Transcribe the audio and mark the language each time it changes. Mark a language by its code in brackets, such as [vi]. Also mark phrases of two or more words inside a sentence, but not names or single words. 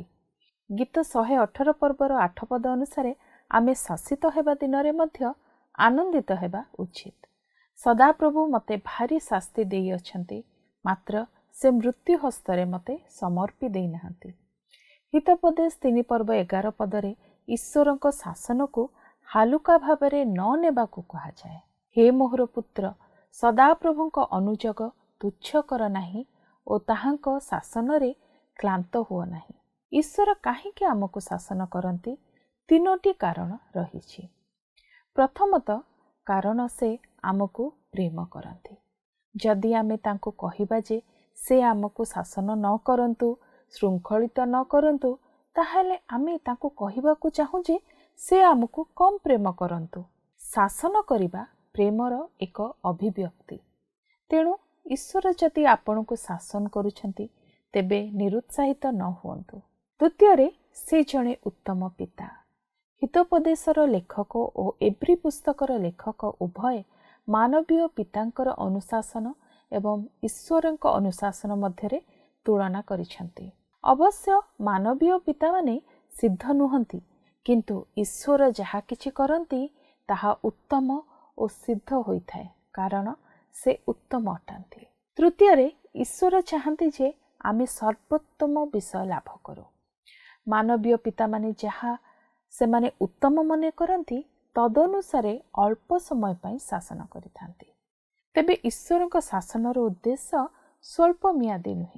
[or] ଗୀତ 118 ପର୍ବର 8 ପଦ ଅନୁସାରେ ଆମେ ଶାସିତ ହେବା ଦିନ ରେ ମଧ୍ୟ ଆନନ୍ଦିତ ହେବା ଉଚିତ। ସଦାପ୍ରଭୁ ମତେ ଭାରୀ ଶାସ୍ତି ଦେଇ ଅଛନ୍ତି ମାତ୍ର ସେ ମୃତ୍ୟୁ ହସ୍ତରେ ମତେ ସମର୍ପି ଦେଇ ନାହାନ୍ତି। ହିତୋପଦେଶ 3 ପର୍ବ 11 ପଦରେ ଈଶ୍ୱରଙ୍କ ଶାସନ କୁ ହାଲୁକା ଭାବରେ ନ ନେବାକୁ କୁହାଯାଏ। ହେ ମୋହର ପୁତ୍ର ସଦାପ୍ରଭୁଙ୍କ ଅନୁଯୋଗ ତୁଚ୍ଛ କର ନାହିଁ ଓ ତାହାଙ୍କ ଶାସନ ରେ କ୍ଳାନ୍ତ ହୁଅ ନାହିଁ। ଈଶ୍ୱର କାହିଁକି ଆମକୁ ଶାସନ କରନ୍ତି ତିନୋଟି କାରଣ ରହିଛି। ପ୍ରଥମତ କାରଣ ସେ ଆମକୁ ପ୍ରେମ କରନ୍ତି। ଯଦି ଆମେ ତାଙ୍କୁ କହିବା ଯେ ସେ ଆମକୁ ଶାସନ ନ କରନ୍ତୁ ଶୃଙ୍ଖଳିତ ନ କରନ୍ତୁ ତାହାହେଲେ ଆମେ ତାଙ୍କୁ କହିବାକୁ ଚାହୁଁ ଯେ ସେ ଆମକୁ କମ ପ୍ରେମ କରନ୍ତୁ। ଶାସନ କରିବା ପ୍ରେମର ଏକ ଅଭିବ୍ୟକ୍ତି। ତେଣୁ ଈଶ୍ୱର ଯଦି ଆପଣ କୁ ଶାସନ କରୁଛନ୍ତି ତେବେ ନିରୁତ୍ସାହିତ ନ ହୁଅନ୍ତୁ। ଦ୍ୱିତୀୟ ସେ ଜଣେ ଉତ୍ତମ ପିତା। ହିତୋପଦେଶର ଲେଖକ ଓ ଏବ୍ରୀ ପୁସ୍ତକର ଲେଖକ ଉଭୟ ମାନବୀୟ ପିତାଙ୍କର ଅନୁଶାସନ ଏବଂ ଈଶ୍ୱରଙ୍କ ଅନୁଶାସନ ମଧ୍ୟରେ ତୁଳନା କରିଛନ୍ତି। ଅବଶ୍ୟ ମାନବୀୟ ପିତା ମାନେ ସିଦ୍ଧ ନୁହନ୍ତି କିନ୍ତୁ ଈଶ୍ୱର ଯାହା କିଛି କରନ୍ତି ତାହା ଉତ୍ତମ ଓ ସିଦ୍ଧ ହୋଇଥାଏ କାରଣ ସେ ଉତ୍ତମ ଅଟନ୍ତି। ତୃତୀୟ ଈଶ୍ୱର ଚାହାନ୍ତି ଯେ ଆମେ ସର୍ବୋତ୍ତମ ବିଷୟ ଲାଭ କରୁ। ମାନବୀୟ ପିତା ମାନେ ଯାହା ସେ ମାନେ ଉତ୍ତମ ମନେ କରନ୍ତି ତଦନୁସାରେ ଅଳ୍ପ ସମୟ ପାଇଁ ଶାସନ କରିଥାନ୍ତି। ତେବେ ଈଶ୍ୱରଙ୍କ ଶାସନର ଉଦ୍ଦେଶ୍ୟ ସ୍ୱଳ୍ପ ମିଆଦି ନୁହେଁ।